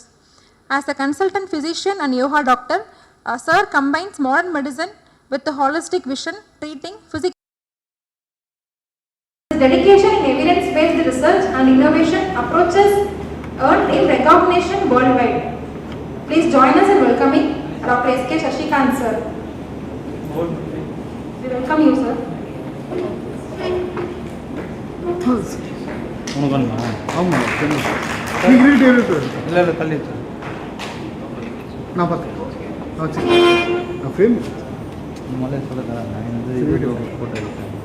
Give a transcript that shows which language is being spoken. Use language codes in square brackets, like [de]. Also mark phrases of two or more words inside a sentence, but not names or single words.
[en] As a consultant physician and yoga doctor, Sir combines modern medicine with a holistic vision, treating physical. His dedication in evidence-based research and innovation approaches earned in recognition worldwide. Please join us in welcoming Dr. S.K. Shashikant sir. We welcome you, sir. [kn] ಇಲ್ಲ ತಲ್ಲಿ ನಾ ಬರ್ತೀನಿ ನಾ ಫ್ರೇಮ್ [ta] ಮೊದಲೇ சொல்லுங்க நான் ಫೋಟೋ எடுத்தேன்